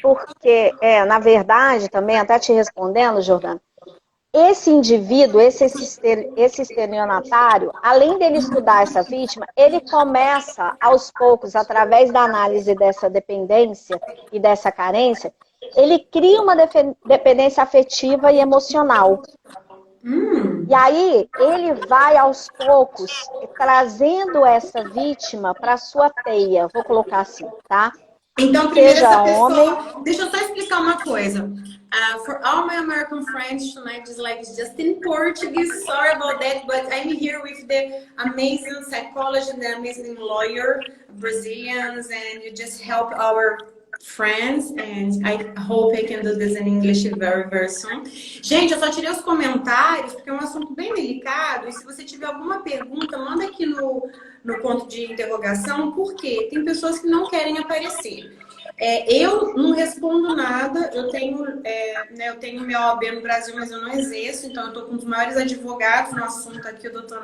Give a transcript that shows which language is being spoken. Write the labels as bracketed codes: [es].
[pt] porque, na verdade, também, até te respondendo, Jordana, esse indivíduo, esse estelionatário, além dele estudar essa vítima, ele começa, aos poucos, através da análise dessa dependência e dessa carência, ele cria uma dependência afetiva e emocional. E aí, ele vai, aos poucos, trazendo essa vítima para sua teia, vou colocar assim, tá? Então, primeiro essa Homem. pessoa... Deixa eu só explicar uma coisa. [en] For all my American friends tonight, just in Portuguese, sorry about that, but I'm here with the amazing psychologist, the amazing lawyer, Brazilians, and you just help our friends, and I hope I can do this in English very, very soon. [pt] Gente, eu só tirei os comentários, porque é um assunto bem delicado, e se você tiver alguma pergunta, manda aqui no ponto de interrogação, porque tem pessoas que não querem aparecer. Eu não respondo nada, eu tenho meu OAB no Brasil, mas eu não exerço, então eu estou com os maiores advogados no assunto aqui, o Dr.